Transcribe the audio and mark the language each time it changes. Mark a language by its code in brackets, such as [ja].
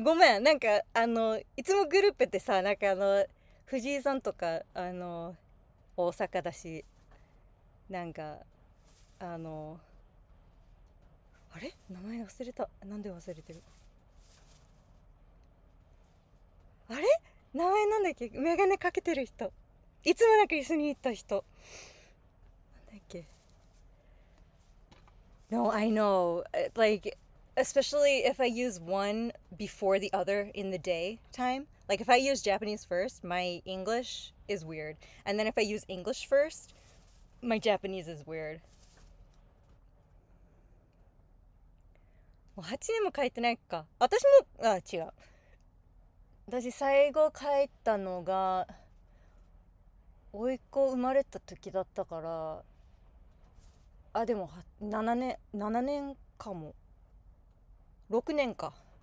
[ja] ごめん、なんかいつもグループってさ、なんか藤井さんとか大阪だし、なんかあれ名前忘れた。なんで忘れてる？あれ名前なんだっけ？メガネかけてる人。いつもなんか一緒に行った人。なんだっけ？ [en] No, I know. Like, especially if I use one before the other in the day time. Like, if I use Japanese first, my English is weird. And then if I use English first, my Japanese is weird. [ja] もう8年も帰ってないか。私も、違う。私最後帰ったのが、甥っ子生まれた時だったから、でも7年かも。6年か。